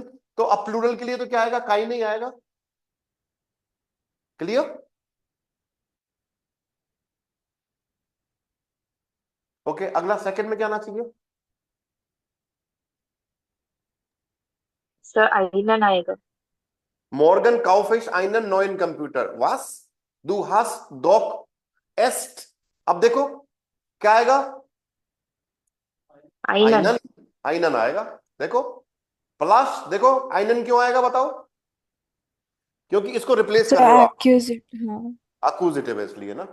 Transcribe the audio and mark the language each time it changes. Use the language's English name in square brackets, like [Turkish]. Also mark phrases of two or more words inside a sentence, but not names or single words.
[Hindi] तो अब प्लूरल के लिए तो क्या आएगा, काई नहीं आएगा। क्लियर? ओके, अगला सेकंड में क्या आना चाहिए। सर आइनन आएगा। [German] Morgen kaufe ich einen neuen Computer. Was? Du hast doch est. [Hindi] अब देखो क्या आएगा, आइनन। आइनन, आइनन आएगा। देखो प्लस, देखो आइनन क्यों आएगा बताओ, क्योंकि इसको रिप्लेस सो कर रहे हो आप, एक्यूजेटिव, हाँ। अक्यूजिटिव है इसलिए ना।